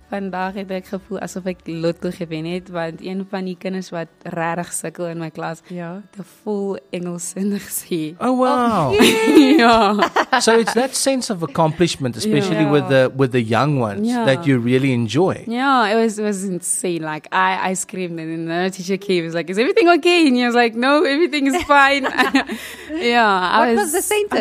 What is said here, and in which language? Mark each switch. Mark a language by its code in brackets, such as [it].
[af] Vandag het ek gevoel asof ek lotto gewen het want een van die kinders wat regtig sukkel in my klas Ja. het 'n vol Engelssinnig sê. [en] Oh wow. [af] Ja. [en] So it's that sense of accomplishment, especially Yeah. with the young ones, Yeah. that you really enjoy. Yeah, it was insane. Like I screamed and then the teacher came. Was like, "Is everything okay?" And he was like, "No, everything is fine." Yeah, What was the sentence?